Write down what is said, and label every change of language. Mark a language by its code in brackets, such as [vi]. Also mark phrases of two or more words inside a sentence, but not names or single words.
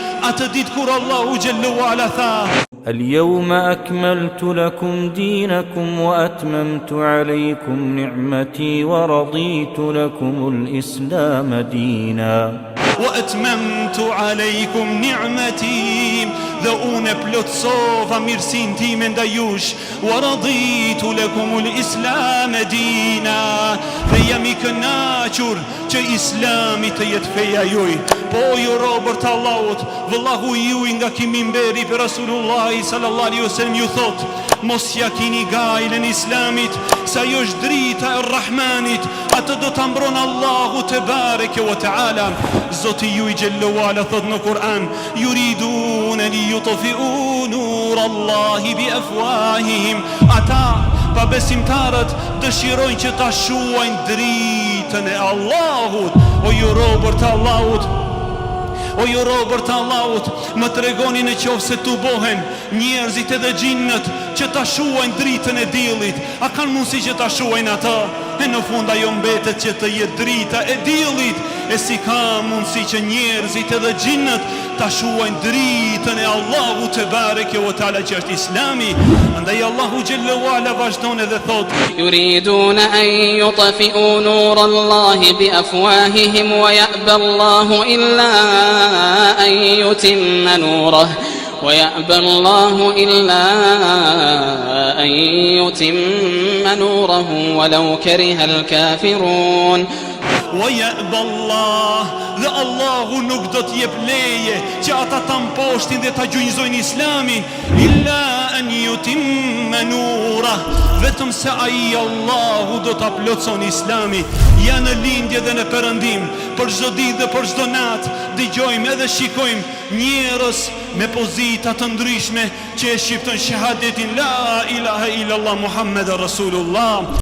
[sq] atë ditë kur Allahu [ar] جل وعلا [sq] tha: [ar] اليوم أكملت لكم دينكم وأتممت عليكم نعمتي ورضيت لكم الإسلام دينا وأتممت عليكم نعمتي [sq] dhe unë plotësova mirësinë time ndaj jush, [ar] ورضيت لكم الإسلام دينا, [sq] dhe jam I kënaqur që Islami të jetë feja juaj. Po ju robër të Allahut, vëllahu juaj nga ky minberi për [ar] رسول الله صلى الله عليه وسلم [sq] ju thot: mos ja kini gajlën Islamit, sa jo është drita e Rahmanit, atë do ta mbron Allahu [ar] تبارك وتعالى. [sq] Zoti juaj [ar] جل وعلا [sq] thot në Kur'an: [ar] يريدون ليطفئوا نور الله بأفواههم. [sq] Ata pa besimtarët dëshirojnë që ta shuajnë dritën e Allahut. O ju robër të Allahut, o ju robër të Allahut, më tregoni në qoftë se tubohen njerëzit edhe xhinnët që ta shuajnë dritën e diellit, a kanë mundësi që ta shuajnë atë? E në fund ajo mbetet që të jetë drita e diellit, e si ka mundësi që njerëzit edhe xhinnët ta shuajnë dritën e Allahut [ar] تبارك وتعالى [sq] që është Islami. Andaj Allahu [ar] جل وعلا [sq] vazhdon edhe thot: [ar] يريدون أن يطفئوا نور الله بأفواههم ويأبى الله إلا أن يتم نوره ويأبى الله إلا أن يتم نوره ولو كره الكافرون. ويأبى الله, [sq] dhe Allahu nuk do t'jep leje që ata ta mposhtin dhe ta gjunjëzojnë Islamin, [ar] إلا أن يتم نوره, [sq] vetëm se ai Allahu do ta plotson Islami. Ja në lindje dhe në perëndim, për çdo ditë dhe për çdo natë dëgjojmë edhe shikojmë njerëz me pozita të ndryshme që e shqiptojnë shahadetin [ar] لا إله إلا الله محمد رسول الله.